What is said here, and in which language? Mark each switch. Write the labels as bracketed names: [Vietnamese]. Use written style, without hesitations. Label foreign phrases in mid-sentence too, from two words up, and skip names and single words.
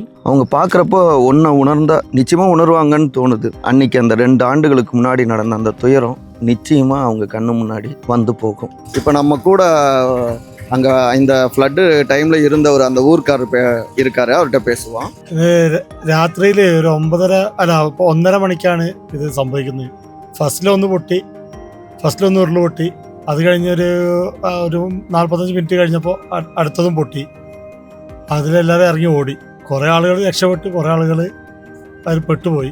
[Tamil] அவங்க பார்க்குறப்போ ஒன்றை உணர்ந்தால் நிச்சயமாக உணர்வாங்கன்னு தோணுது. அன்றைக்கி அந்த 2 ஆண்டுகளுக்கு முன்னாடி நடந்த அந்த துயரம் நிச்சயமாக அவங்க கண்ணு முன்னாடி வந்து போகும். இப்போ நம்ம கூட அங்கே இந்த [English] flood time [Tamil] இருந்தவர் அந்த ஊர்க்காரர் இருக்காரு, அவர்கிட்ட பேசுவான். [Malayalam] രാത്രിയിൽ ഒരു 9:30 അല്ല 1:30 മണിക്കാണ് ഇത് സംഭവിക്കുന്നത്. ഫസ്റ്റിലൊന്ന് പൊട്ടി, ഫസ്റ്റിലൊന്ന് ഉരുള് പൊട്ടി. അത് കഴിഞ്ഞൊരു 45 മിനിറ്റ് കഴിഞ്ഞപ്പോൾ അടുത്തതും പൊട്ടി. അതിലെല്ലാവരും ഇറങ്ങി ഓടി. കുറേ ആളുകൾ രക്ഷപ്പെട്ടു, കുറേ ആളുകൾ അതിൽ പെട്ടുപോയി.